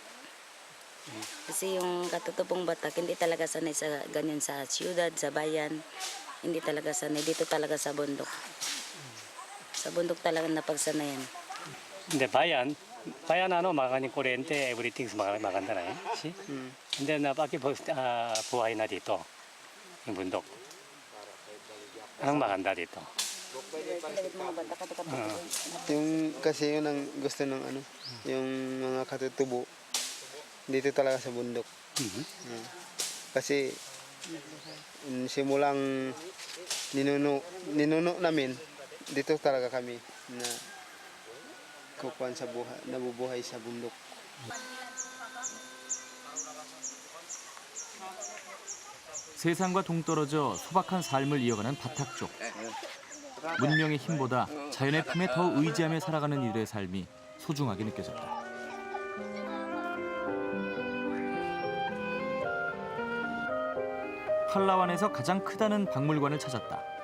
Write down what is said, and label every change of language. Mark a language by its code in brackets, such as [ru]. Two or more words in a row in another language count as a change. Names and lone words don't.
[tl] Kasi yung katutubong Batak hindi talaga sanay sa ganyan sa siyudad, sa bayan. Hindi talaga sanay. Dito talaga sa bundok. Sa bundok talaga napagsanayan. Hindi, bayan maganing kuryente, everything's maganda na eh. [en] See? And then, [tl] buhay na dito. Yung bundok. Anong maganda dito? Yung kasi yun ang gusto ng ano, yung mga katutubo dito talaga sa bundok. Kasi simulang ninuno namin dito talaga kami na kukuhan sa buhay, nabubuhay sa bundok. [ko] 세상과 동떨어져 소박한 삶을 이어가는 바탁족. 문명의 힘보다 자연의 품에 더 의지하며 살아가는 이들의 삶이 소중하게 느껴졌다. 팔라완에서 가장 크다는 박물관을 찾았다.